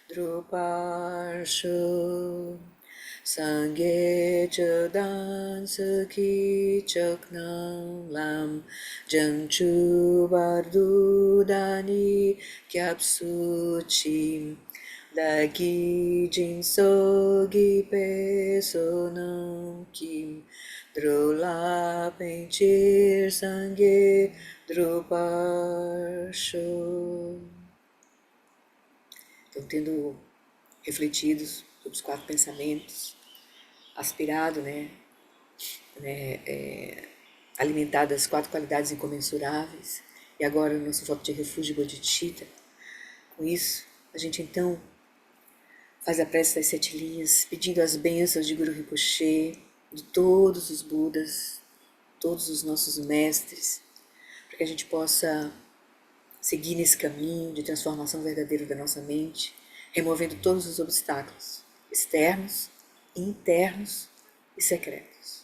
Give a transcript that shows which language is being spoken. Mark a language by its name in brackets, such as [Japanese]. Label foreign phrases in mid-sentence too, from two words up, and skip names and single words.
[Tibetan] འགྲུབ་པར་ཤོག སངས་རྒྱས་ཆོས་དང་ཚོགས་ཀྱི་མཆོག་རྣམས་ལ བྱང་ཆུབ་བར་དུ་བདག་ནི་སྐྱབས་སུ་མཆི བདག་གིས་སྦྱིན་སོགས་བགྱིས་པའི་བསོད་ནམས་ཀྱིས འགྲོ་ལ་ཕན་ཕྱིར་སངས་རྒྱས་འགྲུབ་པར་ཤོག. [Portuguese] Então, tendo refletido sobre os 4 pensamentos, aspirado, alimentado as 4 qualidades incomensuráveis, e agora o nosso voto de refúgio bodhicitta. Com isso, a gente então faz a prece das 7 linhas, pedindo as bênçãos de Guru Rinpoche, de todos os Budas, todos os nossos mestres, para que a gente possa seguir nesse caminho de transformação verdadeira da nossa mente, removendo todos os obstáculos externos, internos e secretos.